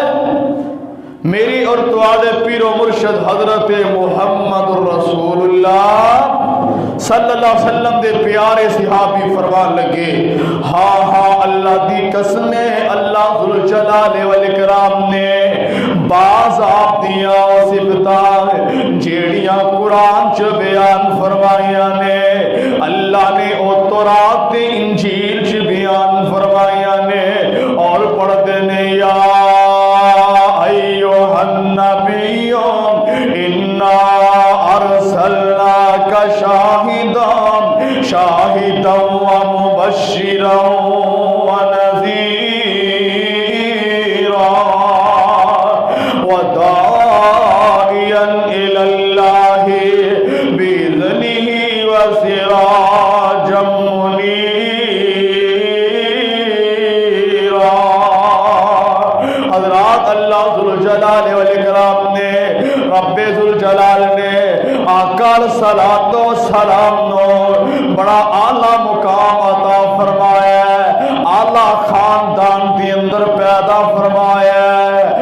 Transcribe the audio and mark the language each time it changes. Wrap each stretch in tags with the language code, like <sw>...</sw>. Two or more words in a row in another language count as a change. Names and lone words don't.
<pa>میری اور تواڈے پیر و مرشد حضرت محمد الرسول اللہ</pa> <ar>صلی اللہ علیہ وسلم</ar> <pa>دے پیارے صحابی فرمان لگے ہاں ہاں اللہ دی قسم اللہ ذوالجلال والاکرام نے بعض آپ دیاں صفتاں جیڑیاں قرآن چ بیان فرمائیاں نے اللہ نے او تورات تے انجیل چ بیان فرمائیاں نے اور پڑھ دینے یا</pa> <ar>ایوہ النبی انا ارسلناک شاہدا ومبشرا ونذیرا وداعیا الی اللہ بإذنہ وسراجا منیرا۔</ar> <pa>حضرات اللہ ذوالجلال والاکرام نے رب ذوالجلال نے آقا صلاۃ و سلام نو بڑا اعلیٰ مقام عطا فرمایا ہے، اعلیٰ خاندان دی اندر پیدا فرمایا ہے۔</pa>